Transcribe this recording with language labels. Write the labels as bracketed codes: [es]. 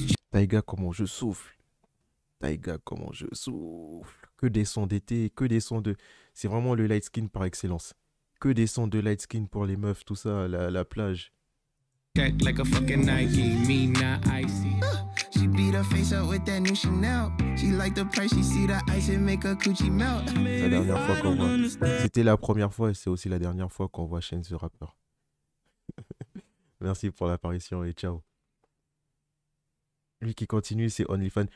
[fr] Taïga, comment je souffle. Taïga, comment je souffle. Que des sons d'été, que des sons de... C'est vraiment le light skin par excellence. Que des sons de light skin pour les meufs, tout ça, la plage. [en] Like a fucking Nike, me not icy. She beat her face up with that new Chanel. She like the price, she see the ice and make her coochie melt. [fr] C'est la dernière fois qu'on voit. C'était la première fois et c'est aussi la dernière fois qu'on voit Chance the Rapper. Merci pour l'apparition et ciao. Lui qui continue, c'est OnlyFans.